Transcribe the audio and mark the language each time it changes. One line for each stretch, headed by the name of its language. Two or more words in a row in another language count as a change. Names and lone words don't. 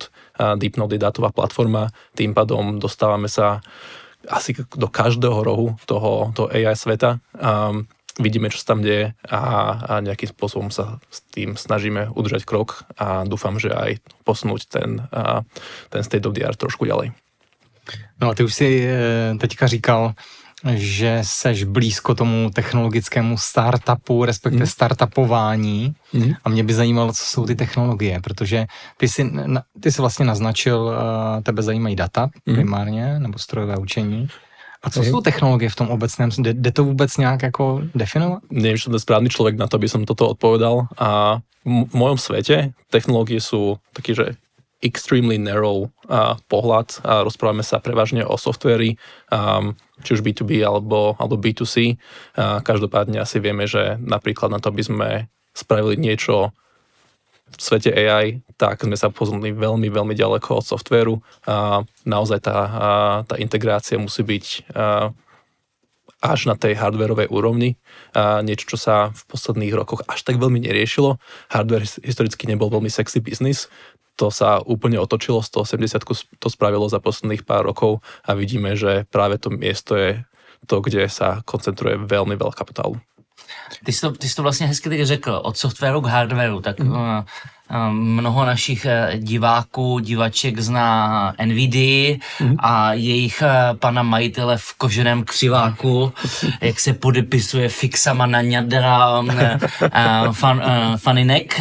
Slovak: DeepNote je dátová platforma, tým pádom dostávame sa asi do každého rohu toho AI sveta. Vidíme, čo sa tam deje a nejakým spôsobom sa s tým snažíme udržať krok a dúfam, že aj posunúť ten
English: state of the art
Slovak: trošku ďalej.
Czech: No a ty už si teďka říkal, že seš blízko tomu technologickému startupu, respektive startupování. A mě by zajímalo, co jsou ty technologie, protože ty si vlastně naznačil, tebe zajímají data primárně, nebo strojové učení.
Slovak: A co sú technológie v tom obecném? Jde to vôbec nejak ako definovať? Neviem, že som ten správny človek na to, aby som toto odpovedal. A v mojom svete technológie sú taký, že
English: extremely narrow
Slovak: pohľad. A rozprávame sa prevažne o softvéri, či už B2B alebo B2C. Každopádne asi vieme, že napríklad na to, aby sme spravili niečo v svete AI, tak sme sa posunuli veľmi, veľmi ďaleko od softvéru. Naozaj tá integrácia musí byť až na tej hardwareovej úrovni. Niečo, čo sa v posledných rokoch až tak veľmi neriešilo. Hardware historicky nebol veľmi
English: sexy business.
Slovak: To sa úplne otočilo, 180 to spravilo za posledných pár rokov a vidíme, že práve to miesto je to, kde sa koncentruje veľmi veľa kapitálu.
Czech: Ty jsi to vlastně hezky teď řekl, od softwaru k hardwaru, tak mnoho našich diváků, divaček zná NVIDIA a jejich pana majitele v koženém křiváku, jak se podepisuje fixama na ňadra Faninek.